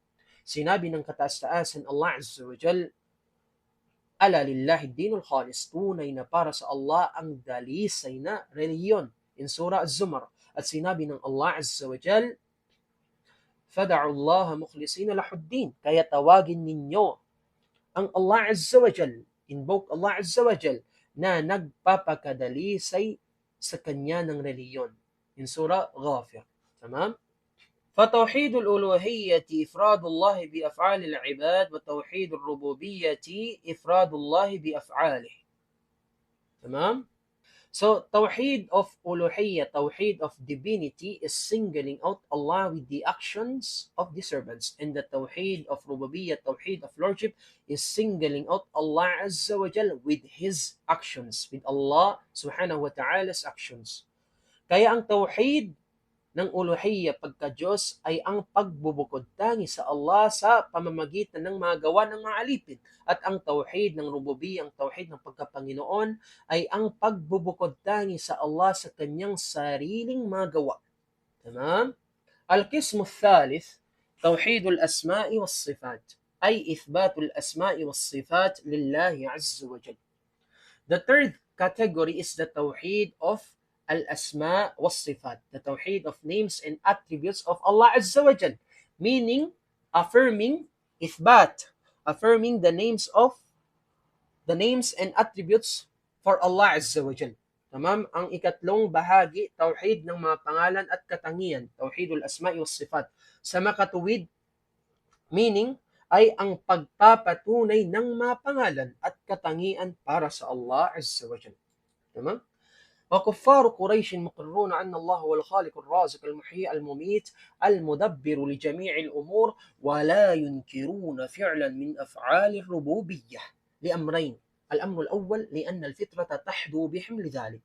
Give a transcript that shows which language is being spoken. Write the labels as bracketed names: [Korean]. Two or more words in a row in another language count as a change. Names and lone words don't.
[Filipino] Sinabi ng kataas-taasan [Arabic] الله عز وجل ألا لله الدين الخالص, [Filipino] tunay na para sa Allah ang dalisay na reliyon, [English] in Surah Az-Zumar. [Filipino] At sinabi ng [Arabic] الله عز وجل فادعوا الله مخلصين له الدين. [Filipino] Kaya tawagin ninyo ang [Arabic] الله عز وجل, [Filipino] invoke [Arabic] الله عز وجل [Filipino] na nagpapakadali sa kanya ng reliyon. [English] In Surah Ghafir. Tamam? [Arabic] فتوحيد الألوهية إفراد الله بأفعال العباد وتوحيد الربوبية إفراد الله بأفعاله. تمام؟ [English] So, Tawheed of Uluhiyya, Tawheed of Divinity is singling out Allah with the actions of the servants. And the Tawheed of Rububiyyah, Tawheed of Lordship is singling out [Arabic] الله عز وجل [English] with His actions, with [Arabic] الله سبحانه وتعالى [English] actions. [Filipino] Kaya ang Tawheed ng uluhiyya pagka-Diyos ay ang pagbubukod tangi sa Allah sa pamamagitan ng mga gawa ng mga alipin. At ang tauhid ng rububiyyah, ang tauhid ng pagkapanginoon ay ang pagbubukod tangi sa Allah sa kanyang sariling mga gawa. Tamam? [Arabic] القسم الثالث توحيد الأسماء والصفات أي إثبات الأسماء والصفات لله عز وجل. [English] The third category is the tauhid of [Arabic] الأسماء والصفات, [English] the tawheed of names and attributes of [Arabic] الله عز وجل, [English] meaning affirming ithbat, affirming the names and attributes for [Arabic] الله عز وجل. [English] Tamam? [Filipino] Ang ikatlong bahagi, tawhid ng mga pangalan at katangian, [Arabic] توحيد الأسماء والصفات. [Filipino] Sa makatuwid, meaning ay ang pagpapatunay ng mga pangalan at katangian para sa [Arabic] الله عز وجل. [Filipino] Tamam? [Arabic] وكفار قريش مقرون أن الله هو الخالق الرازق المحيي المميت المدبر لجميع الأمور ولا ينكرون فعلا من أفعال الربوبية لأمرين. الأمر الأول لأن الفطرة تحدو بحمل ذلك.